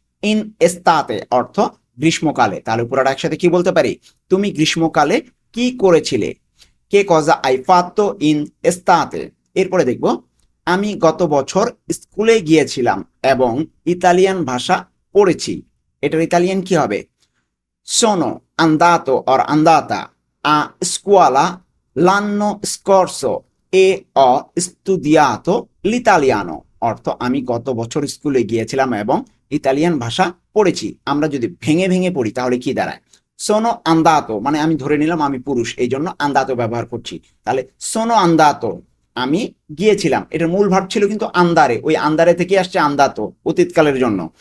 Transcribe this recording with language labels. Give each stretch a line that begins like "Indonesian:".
Bangla: In এস্তাতে অর্থ গ্রীষ্মকালে। তাহলে পুরোটা একসাথে কি বলতে পারি? তুমি গ্রীষ্মকালে কি করেছিলে?
Italian: কে কজা আই ফাত্তো ইন এস্তাতে।
Bangla: এরপরে দেখব আমি গত বছর স্কুলে গিয়েছিলাম এবং ইতালিয়ান ভাষা পড়েছি। এটার ইতালিয়ান কি হবে?
Italian: sono andato or andata a scuola l'anno scorso e ho studiato l'italiano।
Bangla: অর্থ আমি গত বছর স্কুলে গিয়েছিলাম এবং ইতালিয়ান ভাষা পড়েছি। আমরা যদি ভেঙে ভেঙে পড়ি তাহলে কি দাঁড়ায়? সোনো আন্দাতো মানে আমি ধরে নিলাম আমি পুরুষ, এই জন্য আন্দাতো ব্যবহার করছি। তাহলে সোনো আন্দাতো আমি গিয়েছিলাম, এটার মূল ভার্ব ছিল কিন্তু আন্দারে, ওই আন্দারে থেকে আসছে আন্দাতো অতীতকালের জন্য।